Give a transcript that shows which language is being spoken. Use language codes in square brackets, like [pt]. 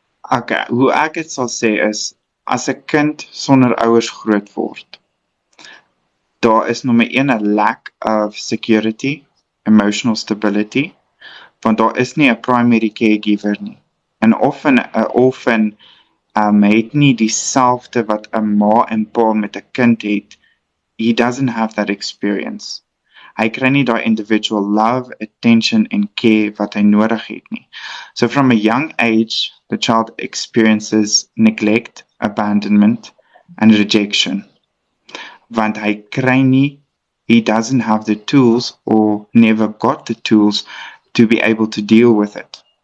[af] Okay, hoe ek dit sal sê is, as 'n kind sonder ouers groot word, daar is nommer 1 'n [en] lack of security, emotional stability, [af] want daar is nie 'n primary caregiver nie. En often 'n orphan het nie dieselfde wat 'n ma en pa met 'n kind het. [en] He doesn't have that experience. [af] Hy kry nie daai [en] individual love, attention and care [af] wat hy nodig het nie. [en] So from a young age, the child experiences neglect, abandonment and rejection. [af] Want hy kry nie, [en] he doesn't have the tools or never got the tools to be able to deal with it.